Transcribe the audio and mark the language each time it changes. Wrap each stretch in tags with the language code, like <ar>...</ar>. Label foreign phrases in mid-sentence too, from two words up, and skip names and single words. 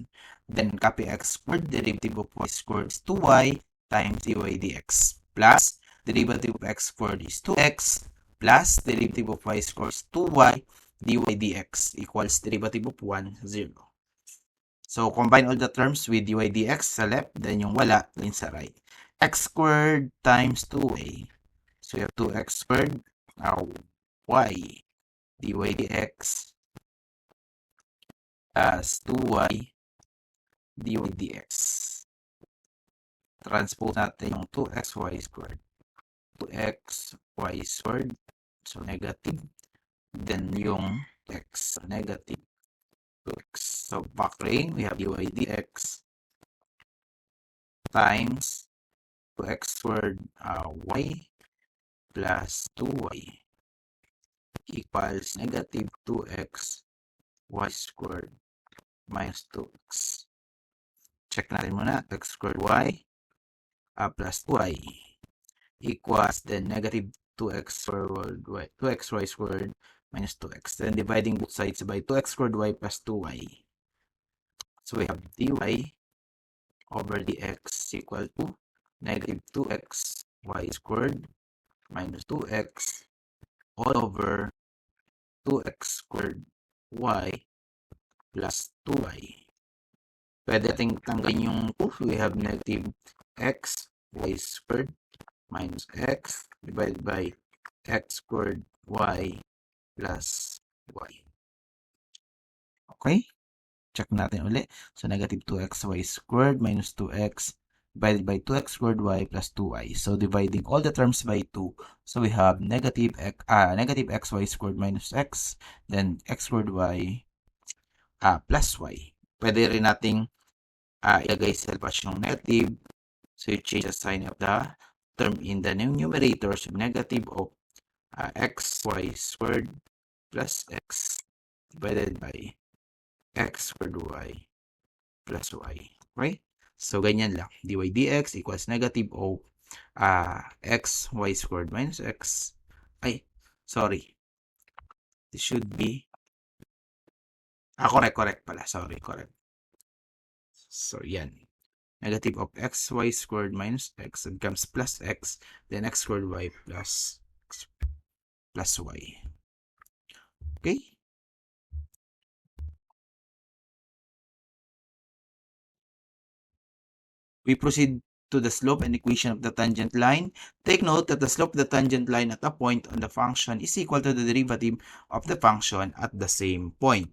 <en>Then, copy x squared, derivative of y squared is 2y times dy dx. Plus, derivative of x squared is 2x plus derivative of y squared is 2y dy dx equals derivative of 1, 0. So, combine all the terms with dy dx sa left, then</en> <tl>yung wala,</tl> <en>then sa right. X squared times 2y. So, you have 2x squared, y dy dx plus 2y dy dx.</en> <tl>Transpose natin yung 2xy squared.</tl> <en>2xy squared, so negative. Then yung x, so negative 2x. So factoring, we have dy dx times 2x squared y plus 2y equals negative 2x y squared minus 2x.</en> <tl>Check natin muna.</tl> <en>X squared y plus 2y equals then negative 2x squared y, 2xy squared minus 2x. Then dividing both sides by 2x squared y plus 2y. So we have dy over dx equal to negative 2x y squared minus 2x all over 2x squared y plus 2y.</en> <tl>Pwede natin tanggalin yung 2.</tl> <en>We have negative x y squared minus x divided by x squared y plus y.</en> <tl>Okay? Check natin ulit.</tl> <en>So, negative 2xy squared minus 2x divided by 2x squared y plus 2y. So, dividing all the terms by 2. So, we have negative xy squared minus x, then x squared y plus y.</en> <tl>Pwede rin nating ilagay sa labas yung negative.</tl> <en>So, you change the sign of the term in the numerator. So, negative of xy squared plus x divided by x squared y plus y. Okay?</en> <tl>So, ganyan lang.</tl> <en>dy dx equals negative of x y squared minus x. Ay, sorry. This should be correct pala. Sorry, correct. So, yan. Negative of xy squared minus x becomes plus x, then x squared y plus y. Okay? We proceed to the slope and equation of the tangent line. Take note that the slope of the tangent line at a point on the function is equal to the derivative of the function at the same point.</en>